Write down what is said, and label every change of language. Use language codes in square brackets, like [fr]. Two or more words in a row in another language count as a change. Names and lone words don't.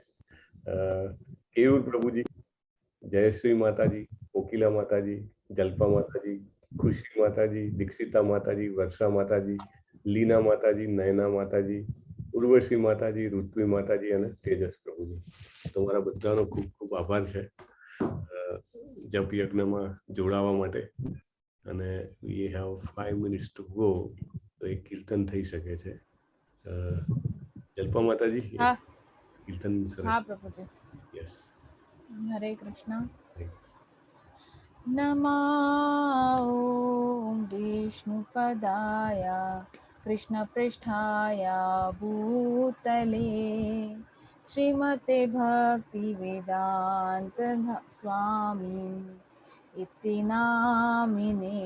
[gu] કેયુર પ્રભુજી, જયશ્રી માતાજી, કોકિલા માતાજી, જલ્પા માતાજી, ખુશી માતાજી, દીક્ષિતા માતાજી, વર્ષા માતાજી, લીના માતાજી, નયના માતાજી, ઉર્વશી માતાજી, ઋત્વી માતાજી અને તેજસ પ્રભુજી, તમારા બધાનો ખૂબ ખૂબ આભાર છે જપ યજ્ઞમાં જોડાવા માટે। અને [en] we have 5 minutes to go, [gu] તો એક કીર્તન થઈ શકે છે। જલ્પા માતાજી, हाँ કીર્તન સરસ। [hi] हाँ प्रभु जी। यस। [sa] हरे कृष्णा। हरे नमो विष्णुपदाय कृष्णपृष्ठाय भूतले श्रीमते भक्तिवेदान्त स्वामी इति नामिने।